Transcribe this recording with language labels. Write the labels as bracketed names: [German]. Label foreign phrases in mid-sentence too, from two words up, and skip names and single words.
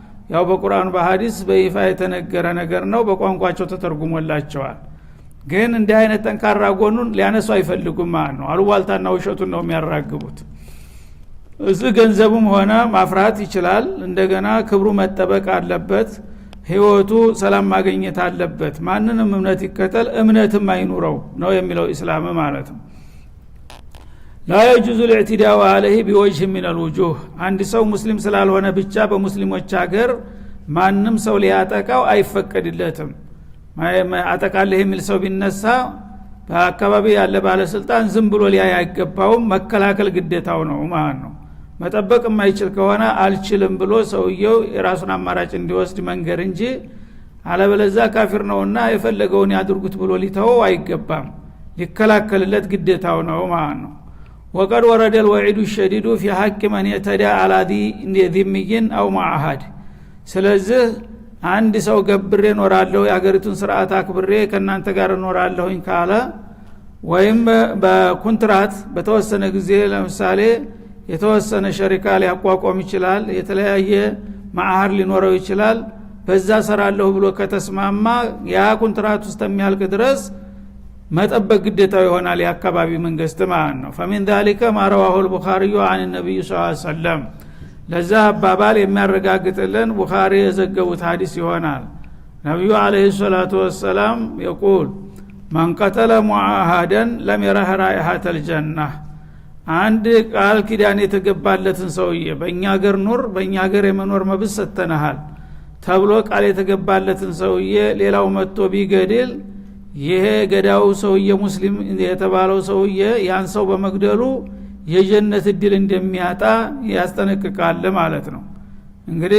[Amharic] ያው በቁርአን በሐዲስ በይፋ የተነገረ ነገር ነው በቋንቋቸው ተተርጉሞላቸዋል ግን እንዲህ አይነት ጠንካራ ጎኑን ሊያነሱ አይፈልጉም ማለት ነው አሉባልታና ውሸቱን ነው የሚያራግቡት እዚህ ገንዘቡም ሆነ ማፍራት ይችላል እንደገና ክብሩ መጠበቅ አለበት ህይወቱ ሰላም ማግኘት አለበት ማንንም እምነት ይከተል እምነትም አይኑረው ነው የሚለው እስላም ማለት ነው [Arabic] لا يجوز الاعتداء عليه بوجه من الوجوه [Amharic] አንድ ሰው ሙስሊም ስላልሆነ ብቻ በሙስሊሞች ሀገር ማንንም ሰው ሊያጠቃው አይፈቀድለትም አጠቃለህ የሚል ሰው ቢነሳ በአካባቢ ያለ ባለስልጣን ዝም ብሎ ሊያይ አይገባውም መከላከል ግዴታው ነው ማለት ነው መጠበቅ የማይችል ከሆነ አልችልም ብሎ ሰውየው የራሱን አማራጭ እንዲወስድ መንገር እንጂ አለበለዛ ካፊር ነውና የፈለገውን ያድርጉት ብሎ ሊተወው አይገባም ሊከላከልለት ግዴታው ነው ማለት ነው [Arabic] وقد ورد الوعيد الشديد في حق من يتدى على ذمي او معاهد [Amharic] ስለዚህ አንድ ሰው ገብሬ ኖራለሁ ያገሪቱን ስርዓት አክብሬ ከናንተ ጋር ኖራለሁኝ ካለ ወይም በኮንትራት በተወሰነ ጊዜ ለምሳሌ የተወሰነ ሸሪካ ሊያቋቋም ይችላል የተለያየ ማዓህር ሊኖረው ይችላል በዛ ሰራለሁ ብሎ ከተስማማ ያ ኮንትራት ውስጥ የሚያልቅ ድረስ መጠበቅ ግዴታው ይሆናል የአካባቢ መንግስት ማለት ነው [Arabic] فمن ذلك ما رواه البخاري عن النبي صلى الله عليه وسلم [Amharic] ለዛ አባባል የሚያረጋግጥልን ቡኻሪ የዘገቡት ሐዲስ ይሆናል ነብዩ [Arabic] عليه الصلاة والسلام يقول من قتل معاهدا لم يره رائحة الجنة [Amharic] አንድ ቃል ኪዳን የተገባለትን ሰውዬ በእኛ ሀገር ኑር በእኛ ሀገር የመኖር መብት ሰጥተናል ተብሎ ቃል የተገባለትን ሰውዬ ሌላው መጥቶ ቢገድል ይሄ ገዳው ሰውዬ ሙስሊም የተባለው ሰውዬ ያን ሰው በመግደሉ የጀነት እድል እንደሚያጣ ያስጠነቅቃል ማለት ነው እንግዲህ